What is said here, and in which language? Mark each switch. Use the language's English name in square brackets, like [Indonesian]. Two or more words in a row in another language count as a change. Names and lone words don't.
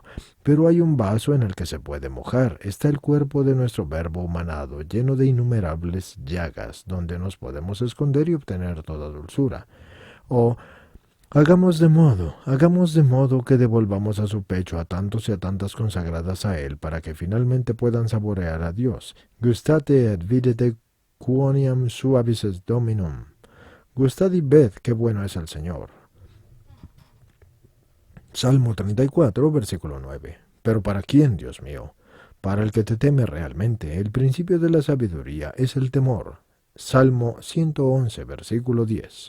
[Spanish] Pero hay un vaso en el que se puede mojar. Está el cuerpo de nuestro Verbo humanado, lleno de innumerables llagas, donde nos podemos esconder y obtener toda dulzura. O hagamos de modo que devolvamos a su pecho a tantos y a tantas consagradas a él, para que finalmente puedan saborear a Dios. [Latin] Gustate et videte quoniam suavis est Dominum. [Spanish] Gustad y ved qué bueno es el Señor. Salmo 34, versículo 9. Pero ¿para quién, Dios mío? Para el que te teme realmente. El principio de la sabiduría es el temor. Salmo 111, versículo 10.